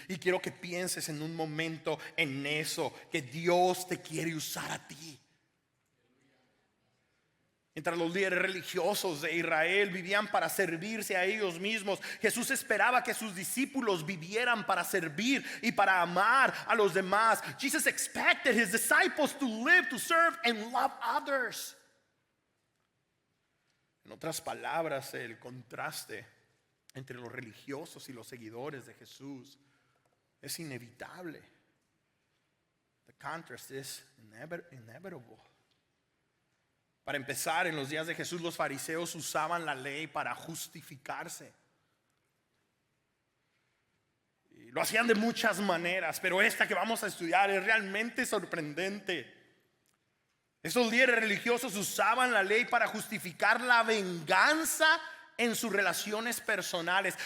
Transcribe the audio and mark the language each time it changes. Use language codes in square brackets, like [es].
[es] Y quiero que pienses en un momento en eso, que Dios te quiere usar a ti. Mientras los líderes religiosos de Israel vivían para servirse a ellos mismos, Jesús esperaba que sus discípulos vivieran para servir y para amar a los demás. [en] Jesus expected his disciples to live, to serve and love others. [es] En otras palabras, el contraste entre los religiosos y los seguidores de Jesús es inevitable. [en] The contrast is inevitable. [es] Para empezar, en los días de Jesús los fariseos usaban la ley para justificarse. Y lo hacían de muchas maneras, pero esta que vamos a estudiar es realmente sorprendente. Esos líderes religiosos usaban la ley para justificar la venganza en sus relaciones personales.